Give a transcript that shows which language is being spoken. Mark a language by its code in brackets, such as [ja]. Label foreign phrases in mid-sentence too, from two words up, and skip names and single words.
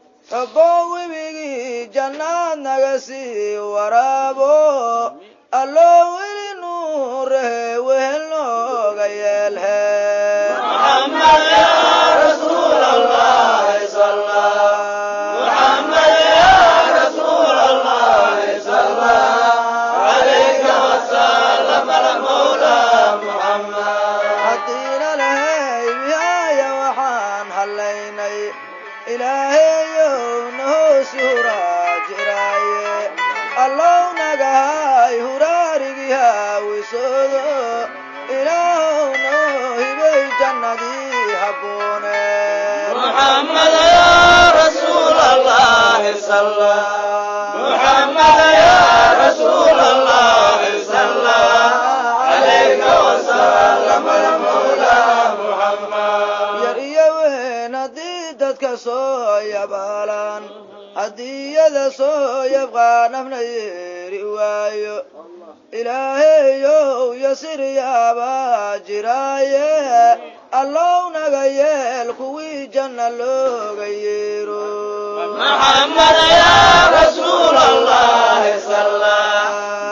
[so] Rabbow, webigii jannaad naga sii waraabo. Allow, weli nuur he, wehel nooga yeel he. [ar] محمد يا رسول الله صلى. محمد يا رسول الله صلى. عليك وسلم على المولى محمد. [so] Haddiina lahay, miyaaya waxaan halaynay? Ilaahayow, noo suura jiraaye. Allow, naga hay huraarigii haawisoodo. Ilaahow, noo hibay jannadii habboone. [ar] محمد يا رسول الله صلى. محمد يا رسول الله صلى. عليك وسلم المولى محمد. [so] Yar iyo weyn Dadka soo yabaalan, hadiyada soo yabqaan afna yeeri waayo. Ilaahayow, yasir yaabaa jiraaye. Allow, naga yeel kuwii janna looga yeero. [ar] محمد يا رسول الله صلى الله